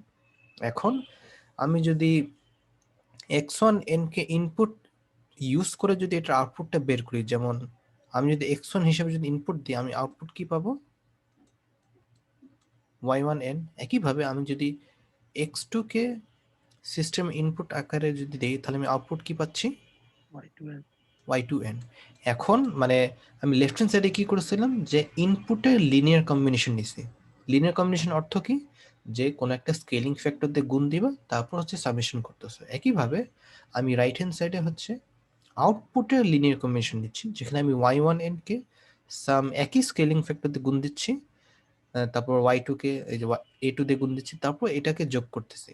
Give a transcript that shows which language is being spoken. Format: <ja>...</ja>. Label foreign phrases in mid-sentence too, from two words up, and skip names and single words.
<bn>এখন আমি যদি x1 n কে</bn> <en>input use</en> <bn>করে যদি এটা আউটপুটটা বের করি, যেমন আমি যদি x1 হিসেবে যদি ইনপুট দিই, আমি আউটপুট কি পাবো, y1 n। একইভাবে আমি যদি x2 কে</bn> <en>system input</en> <bn>আকারে যদি দেই, তাহলে আমি আউটপুট কি পাচ্ছি,</bn> <en>y2n y2n।</en> <bn>এখন মানে আমি</bn> <en>left hand side-e</en> <bn>কি করেছিলাম, যে ইনপুটের</bn> <en>linear combination</en> <bn>নিছি।</bn> <en>linear combination</en> <bn>অর্থ কি, যে কোনো একটা</bn> <en>scaling factor</en> <bn>দিয়ে গুণ দিবা, তারপর হচ্ছে সামেশন করতেছে। একইভাবে আমি</bn> <en>right hand side-e</en> <bn>হচ্ছে আউটপুটের</bn> <en>linear combination</en> <bn>দিচ্ছি, যেখানে আমি y1n কে সাম একই</bn> <en>scaling factor</en> <bn>দিয়ে গুণ দিচ্ছি, তারপর y2 কে এই যে a2 দিয়ে গুণ দিচ্ছি, তারপর এটাকে যোগ করতেছি।</bn>